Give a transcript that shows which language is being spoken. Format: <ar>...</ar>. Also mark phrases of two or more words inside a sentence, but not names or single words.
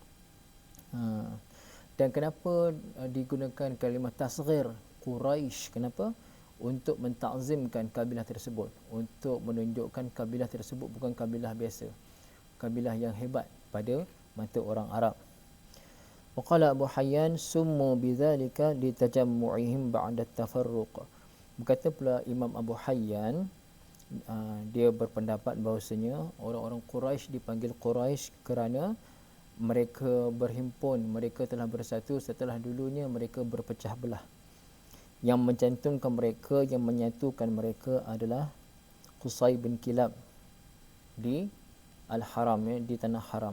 <ms>Dan kenapa digunakan kalimah tasghir Quraisy? Kenapa? Untuk mentakzimkan kabilah tersebut, untuk menunjukkan kabilah tersebut bukan kabilah biasa, kabilah yang hebat pada mata orang Arab.</ms> <ar>وقال أبو حيان سموا بذلك لتجمعهم بعد تفرق.</ar> <ms>Berkata pula Imam Abu Hayyan, dia berpendapat bahawasanya orang-orang Quraisy dipanggil Quraisy kerana mereka berhimpun, mereka telah bersatu setelah dulunya mereka berpecah belah. Yang mencantumkan mereka, yang menyatukan mereka adalah Qusay bin Kilab di Al-Haram, ya, di tanah haram.</ms>